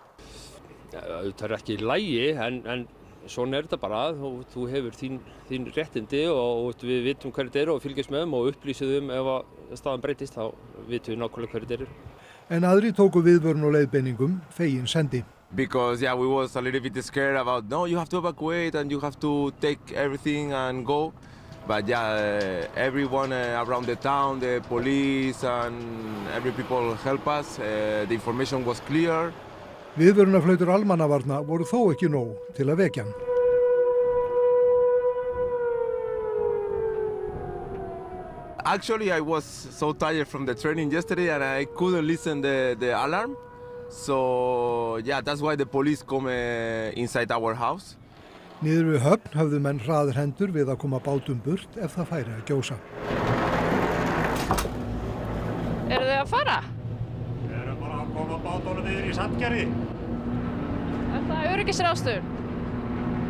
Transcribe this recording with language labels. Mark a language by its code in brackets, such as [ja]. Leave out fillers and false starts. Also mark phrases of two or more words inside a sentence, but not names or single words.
[is] Það er ekki í lagi, en svona er þetta bara. Þú hefur þín réttindi og við vitum hverju þetta eru og fylgjumst með þeim og upplýsum ef að staðan breytist, þá vitum við nákvæmlega hverju þetta eru. En aðri tóku viðvörun og leiðbeiningum fegin sendi. [en] Because we was a little bit scared about, no, you have to evacuate and you have to take everything and go. But everyone around the town, the police and every people help us. The information was clear. [is] Viðvörunarflautur almannavarna voru þó ekki nóg til að vekja hann. [en] Actually, I was so tired from the training yesterday and I couldn't listen the alarm. So, that's why the police come inside our house. [is] Niður við Höfn höfðu menn hraðar hendur við að koma bátum burt ef það færi að gjósa. Eru þið að fara? Við erum bara að koma bátunum niður í Sandgerði. Er það öryggisráðstöfun?